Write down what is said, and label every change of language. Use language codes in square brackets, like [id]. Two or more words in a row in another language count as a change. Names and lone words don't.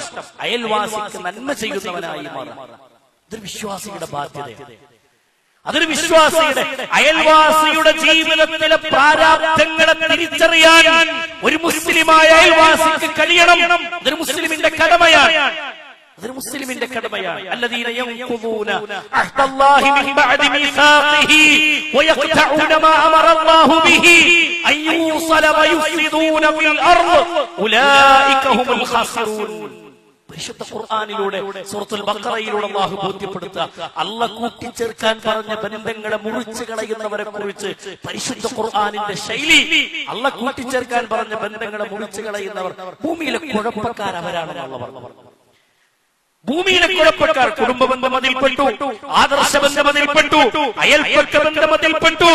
[ml] അയൽവാസിക്ക് നന്മ ചെയ്യുന്നവനായി മാറാം. ഇതൊരു വിശ്വാസിയുടെ ബാധ്യതയാണ്. അതൊരു വിശ്വാസിയുടെ, അയൽവാസിയുടെ ജീവിതത്തിലെ പ്രാരാബ്ധങ്ങളെ തിരിച്ചറിയാൻ ഒരു മുസ്ലിമായ അയൽവാസിക്ക് കഴിയണം. അതൊരു മുസ്ലിമിന്റെ കടമയാണ്. [ar] الذين ينقضون عهد الله من بعد ميثاقه ويقطعون ما أمر الله به أن يوصل ويفسدون في الأرض أولئك هم الخاسرون. [ml] പരിശുദ്ധ ഖുർആനിലൂടെ സൂറത്തുൽ ബഖറയിലൂടെ അല്ലാഹു ബോധ്യപ്പെടുത്തുക. അല്ലാഹു കൂട്ടിച്ചേർക്കാൻ പറഞ്ഞ ബന്ധങ്ങളെ മുറിച്ചു കളയുന്നവരെ കുറിച്ച് പരിശുദ്ധ ഖുർആനിന്റെ ശൈലി. അല്ലാഹു കൂട്ടിച്ചേർക്കാൻ പറഞ്ഞ ബന്ധങ്ങളെ മുറിച്ചു കളയുന്നവർ ഭൂമിയിലെ കുഴപ്പക്കാർ അവരാണെന്ന് അല്ലാഹു പറഞ്ഞു. ഭൂമിയിലെ കുഴപ്പക്കാർ കുടുംബ ബന്ധം അതിൽപ്പെട്ടു, ആദർശ ബന്ധം അതിൽപ്പെട്ടു, അയൽപക്ക ബന്ധം അതിൽപ്പെട്ടു.